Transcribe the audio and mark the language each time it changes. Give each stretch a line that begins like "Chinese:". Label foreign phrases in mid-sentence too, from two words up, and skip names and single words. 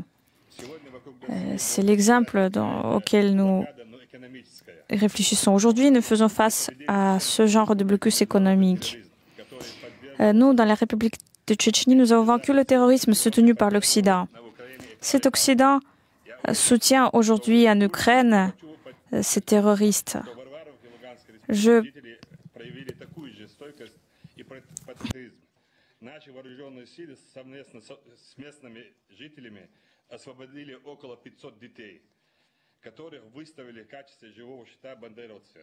French: C'est l'exemple auquel nous réfléchissons. Aujourd'hui, nous faisons face à ce genre de blocus économique. Nous, dans la République de Tchétchénie, nous avons vaincu le terrorisme soutenu par l'Occident. Cet Occident soutient aujourd'hui en Ukraine ces terroristes.
Russian: Наши вооруженные силы совместно с местными жителями освободили около 500 детей, которых выставили в качестве живого щита бандеровцы.